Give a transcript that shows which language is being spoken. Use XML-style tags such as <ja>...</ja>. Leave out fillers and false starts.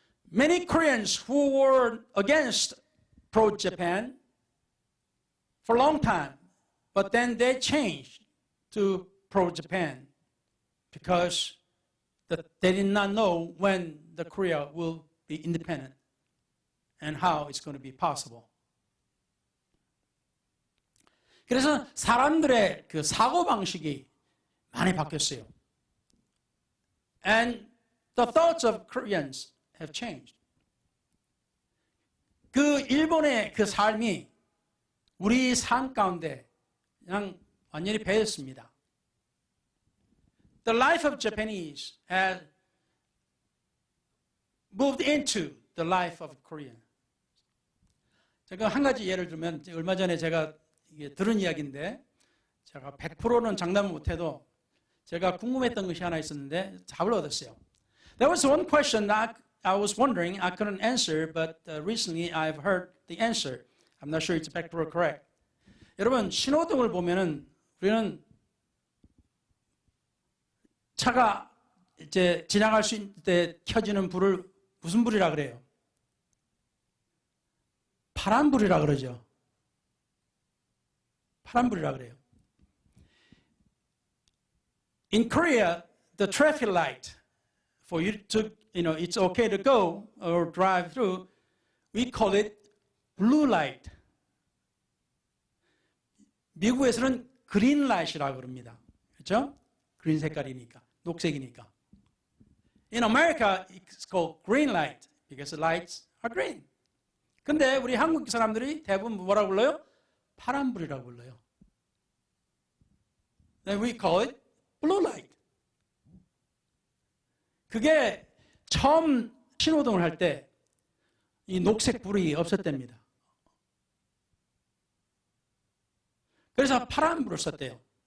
<en>Many Koreans who were against pro-Japan for a long time, but then they changed to pro-Japan because they did not know when the Korea will be independent and how it's going to be possible.</en> <ko>그래서 사람들의 그 사고방식이 많이 바뀌었어요.</ko> <en>And the thoughts of Koreans have changed.</en> <ko>그 일본의 그 삶이 우리 삶 가운데 그냥 완전히 배였습니다.</ko> <en>The life of Japanese has moved into the life of Korean.</en> <ko>제가 한 가지 예를 들면 얼마 전에 제가 이게 들은 이야기인데 제가 100%는 장담을 못해도 제가 궁금했던 것이 하나 있었는데 답을 얻었어요.</ko> <en>There was one question that I was wondering, I couldn't answer, but recently I've heard the answer. I'm not sure it's 100% correct.</en> <ko>여러분 신호등을 보면은 우리는 차가 이제 지나갈 수 있을 때 켜지는 불을 무슨 불이라 그래요? 파란불이라 그러죠. 파란불이라 그래요.</ko> <en>In Korea, the traffic light for you to, it's okay to go or drive through, we call it blue light.</en> <ko>미국에서는 그린 라이트라고 그럽니다. 그렇죠? 그린 색깔이니까, 녹색이니까.</ko> <en>In America, it's called green light because the lights are green.</en> <ko>근데 우리 한국 사람들이 대부분 뭐라고 불러요? 파란불이라고 불러요.</ko> <en>Then we call it blue light.</en> <ko>그게 처음 신호등을 할 때 이 녹색 불이 없었답니다. 그래서 파란불을 썼대요.</ko>